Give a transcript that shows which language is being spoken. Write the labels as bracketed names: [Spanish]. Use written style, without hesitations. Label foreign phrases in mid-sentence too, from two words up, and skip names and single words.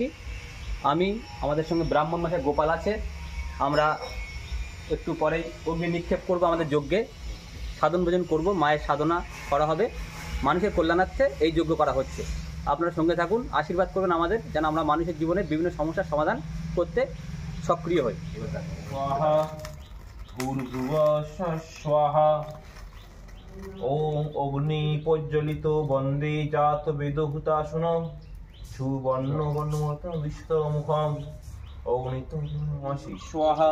[Bangla] আমাদের সঙ্গে ব্রাহ্মণ মশাই গোপাল আছে। আমরা একটু পরেই অগ্নি নিক্ষেপ করবো, আমাদের যজ্ঞে সাধন ভোজন করব, মায়ের সাধনা করা হবে, মানুষের কল্যাণার্থে এই যজ্ঞ করা হচ্ছে। আপনারা সঙ্গে থাকুন, আশীর্বাদ করবেন আমাদের, যেন আমরা মানুষের জীবনে বিভিন্ন সমস্যার সমাধান করতে সক্রিয় হই। [Sanskrit] स्वाहा भूर्भुवः स्वाहा। ओम अग्नि प्रज्वलित वंदे जात वेदहुताशुन सुवर्ण वर्णमत विश्वमुखम अग्नितमसि स्वाहा।